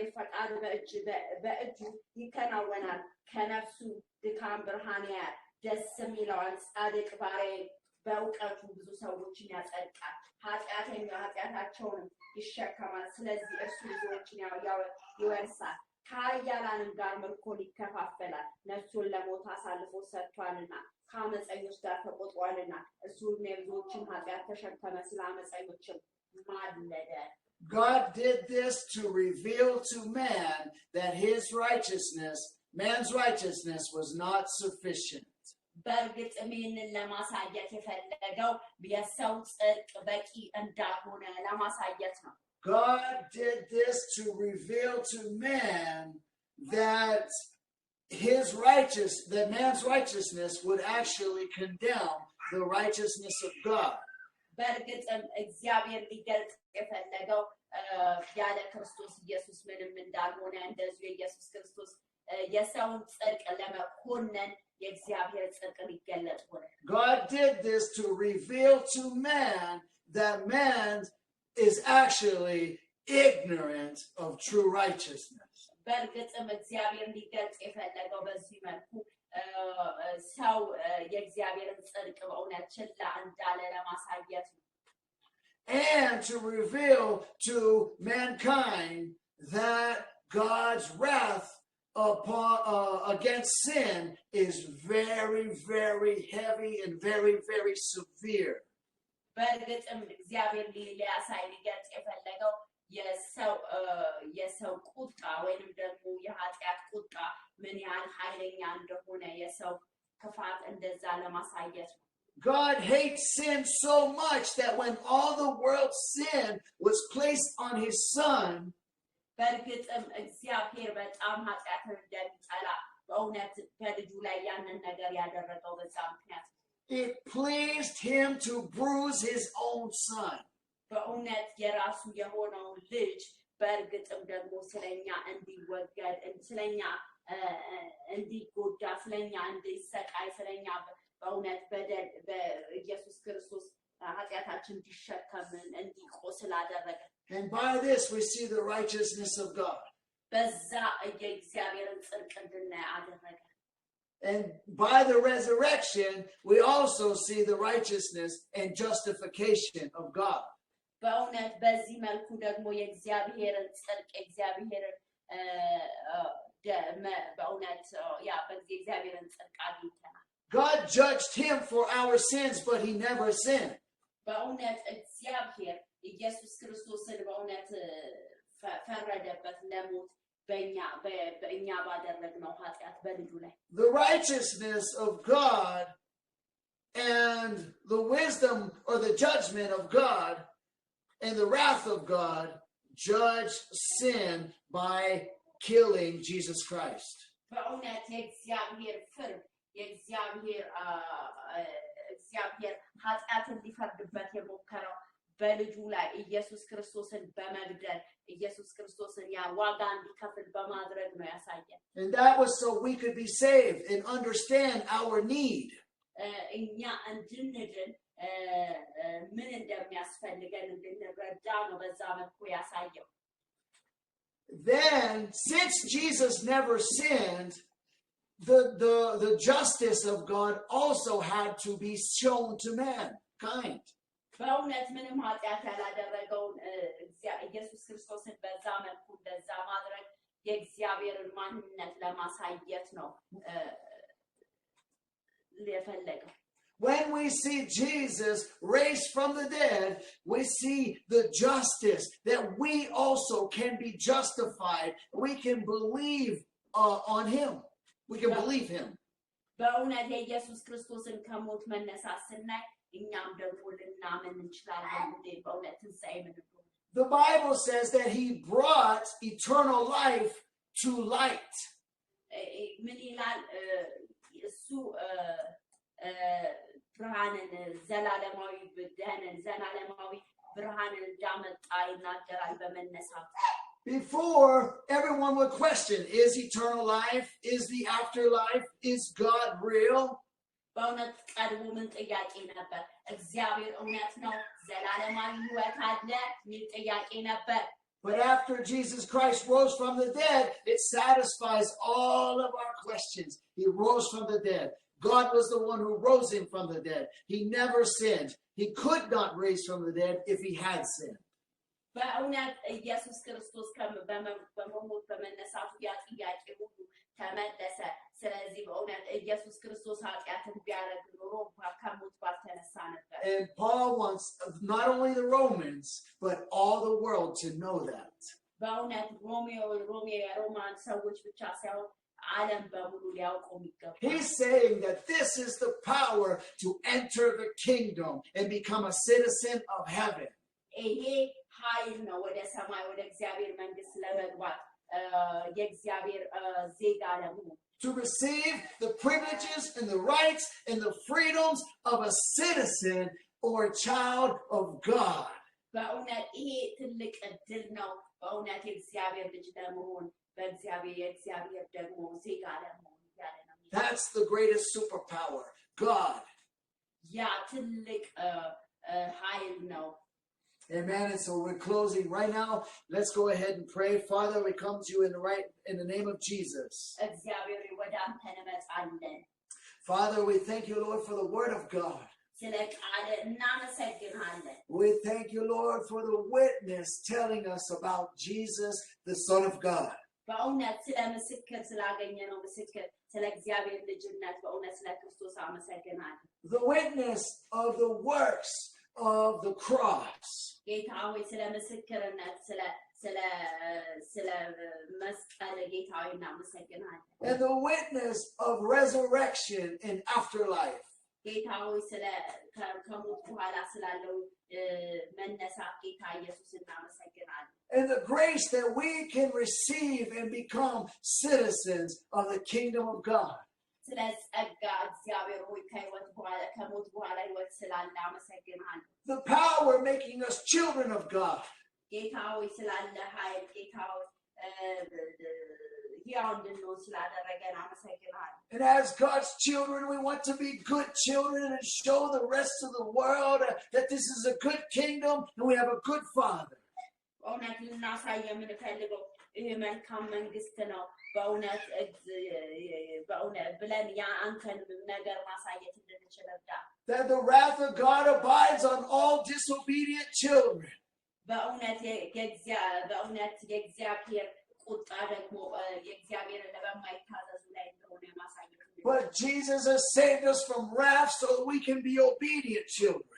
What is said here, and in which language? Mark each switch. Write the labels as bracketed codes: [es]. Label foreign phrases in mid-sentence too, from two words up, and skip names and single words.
[am] ፈቃድ በእጁ ይከናወናል ከነፍሱ ድካም ብርሃን ያያል ደስም ይለዋል ጻድቅ ባሪያዬ በእውቀቱ ብዙ ሰዎችን ያጸድቃል ኃጢአታቸውን ይሸከማል ስለዚህ እርሱ ብዙዎችን ይወርሳል ከኃያላንም ጋር ምርኮን ይከፋፈላል ነፍሱን ለሞት አሳልፎ ሰጥቷልና ከአመፀኞች ጋር ተቆጥሯልና እርሱ የብዙዎችን ኃጢአት ተሸከመ ስለ አመፀኞችም ማለደ [en] God did this to reveal to man that his righteousness, man's righteousness, was not sufficient. [am] በእርግጥም ይህንን ለማሳየት የፈለገው የሰው ጽድቅ በቂ እንዳልሆነ ለማሳየት ነው [en] God did this to reveal to man that man's righteousness would actually condemn the righteousness of God. [am] በእርግጥም እግዚአብሔር ሊገልጽ የፈለገው ያለ ክርስቶስ ኢየሱስ ምንም እንዳልሆነ እንደዚሁ ኢየሱስ ክርስቶስ የሰውን ጽድቅ ለመኮነን የእግዚአብሔር ጽድቅ ሊገለጥ ሆነ [en] God did this to reveal to man that man is actually ignorant of true righteousness. [am] በእርግጥም እግዚአብሔር ሊገልጽ የፈለገው በዚህ መልኩ ሰው የእግዚአብሔርን ጽድቅ በእውነት ችላ እንዳለ ለማሳየት ነው [en] and to reveal to mankind that God's wrath against sin is very, very heavy and very, very severe. [am] በእርግጥም እግዚአብሔር ሊያሳይ ሊገልጽ የፈለገው የሰው ቁጣ ወይንም ደግሞ የኃጢአት ቁጣ ምን ያህል ኃይለኛ እንደሆነ የሰው ክፋት እንደዛ ለማሳየት ነው [en] God hates sin so much that when all the world's sin was placed on his son, [am] በእርግጥም እግዚአብሔር በጣም ኃጢአትን እንደሚጠላ በእውነት በልጁ ላይ ያንን ነገር ያደረገው በዛ ምክንያት [en] it pleased him to bruise his own son. [am] በእውነት የራሱ የሆነውን ልጅ በእርግጥም ደግሞ ስለኛ እንዲወገድ ስለኛ እንዲጎዳ ስለኛ እንዲሰቃይ ስለኛ በእውነት በኢየሱስ ክርስቶስ ኃጢአታችን እንዲሸከምን እንዲቆስል አደረገ [en] and by this we see the righteousness of God [am] በዛ የእግዚአብሔርን ጽድቅ እንድናይ አደረገ [en] and by the resurrection we also see the righteousness and justification of God [am] በእውነት በዚህ መልኩ ደግሞ የእግዚአብሔርን ጽድቅ የእግዚአብሔርን በእውነት በዚህ የእግዚአብሔርን ጽድቅ አግኝተናል [en] God judged him for our sins but he never sinned [am] በእውነት እግዚአብሔር ኢየሱስ ክርስቶስን በእውነት ፈረደበት ለሞት በእኛ ባደረግነው ኃጢአት በልጁ ላይ [en] the righteousness of God and the wisdom or the judgment of God and the wrath of God judged sin by killing Jesus Christ. [am] በእውነት የእግዚአብሔር ፍርድ የእግዚአብሔር ኃጢአትን ሊፈርድበት የሞከረው በልጁ ላይ ኢየሱስ ክርስቶስን በመግደል ኢየሱስ ክርስቶስን ዋጋ እንዲከፍል በማድረግ ነው ያሳየን [en] and that was so we could be saved and understand our need [am] እኛ እንድንድን ምን እንደሚያስፈልገን እንድንረዳ ነው በዛ መልኩ ያሳየው [en] then since Jesus never sinned the justice of God also had to be shown to mankind [am] በእውነት ምንም ኃጢአት ያላደረገውን ኢየሱስ ክርስቶስን በዛ መልኩ እንደዛ ማድረግ የእግዚአብሔርን ማንነት ለማሳየት ነው የፈለገው [en] When we see Jesus raised from the dead, we see the justice that we also can be justified. We can believe on him. We can believe him. [am] በእውነት የኢየሱስ ክርስቶስን ከሞት መነሳት ስናይ እኛም ደግሞ ልናምን እንችላለን በእውነት ትንሣኤ ምን እንደሆነ [en] The Bible says that he brought eternal life to light. [am] ምን ይላል እሱ ብርሃንን ዘላለማዊ ብርሃንን እንዳመጣ ይናገራል በመነሳት [en] Before, everyone would question, is eternal life? Is the afterlife? Is God real? [am] በእውነት ቀድሞ ምን ጥያቄ ነበር? እግዚአብሔር እውነት ነው? ዘላለማዊ ሕይወት አለ? የሚል ጥያቄ ነበር። [en] But after Jesus Christ rose from the dead, it satisfies all of our questions. He rose from the dead. God was the one who rose him from the dead. He never sinned. He could not raise from the dead if he had sinned. [am] በእውነት ኢየሱስ ክርስቶስ በመሞት በመነሳቱ ያ ጥያቄ ሁሉ ተመለሰ። ስለዚህ በእውነት ኢየሱስ ክርስቶስ ኃጢአትን ቢያደርግ ኖሮ ከሞት ባልተነሳ ነበር። [en] And Paul wants not only the Romans, but all the world to know that. [am] በእውነት የሮማን ሰዎች ብቻ ሳይሆን ዓለም በሙሉ ሊያውቀው ይገባል። [en] He's saying that this is the power to enter the kingdom and become a citizen of heaven. [am] ይሄ ኃይል ነው ወደ ሰማይ ወደ እግዚአብሔር መንግስት ለመግባት የእግዚአብሔር ዜጋ ለመሆን [en] To receive the privileges and the rights and the freedoms of a citizen or a child of God. [am] በእውነት ይሄ ትልቅ እድል ነው። በእውነት የእግዚአብሔር ልጅ ለመሆን የእግዚአብሔር ደግሞ ዜጋ ለመሆን ያለ ነው። [en] That's the greatest superpower, God. [am] ያ ትልቅ ኃይል ነው። [en] Amen. And so we're closing right now. Let's go ahead and pray. Father, we come to you in the name of Jesus. [am] እግዚአብሔር ወደ አንተ እንመጣለን። [en] Father, we thank you, Lord, for the word of God. [am] ስለ ቃል እናመሰግናለን። [en] We thank you, Lord, for the witness telling us about Jesus, the Son of God. [am] በእውነት ስለ ምስክር ስላገኘነው ምስክር ስለ እግዚአብሔር ልጅነት በእውነት ስለ ክርስቶስ አመሰግናለሁ። [en] The witness of the works of the cross. [am] ጌታ ሆይ ስለ ምስክርነት ስለ መስቀል ጌታ ሆይ እናመሰግናለን። [en] And the witness of resurrection and afterlife. [am] ጌታ ሆይ ስለ ከሞት በኋላ ስላለው መነሳት ጌታ ኢየሱስ እናመሰግናለን። [en] And the grace that we can receive and become citizens of the kingdom of God. [am] ስለ ጸጋ እግዚአብሔር ሆይ ከሞት በኋላ ሕይወት ስላለ አመሰግናለሁ። [en] The power making us children of God. [am] ጌታ ሆይ ስላለ ኃይል ጌታ ሆይ ሕያው እንድንሆን ስላደረገን አመሰግናለሁ። [en] And as God's children, we want to be good children and show the rest of the world that this is a good kingdom and we have a good Father. [am] በእውነት ልናሳይ የምንፈልገው ይህ መልካም መንግስት ነው። በእውነት ብለን አንተን ነገር ማሳየት እንድንችል እርዳን። [en] That the wrath of God abides on all disobedient children. [am] በእውነት የእግዚአብሔር ቁጣ ደግሞ የእግዚአብሔርን በማይታዘዙ ላይ እንደሆነ ማሳየት። [en] But Jesus has saved us from wrath so that we can be obedient children.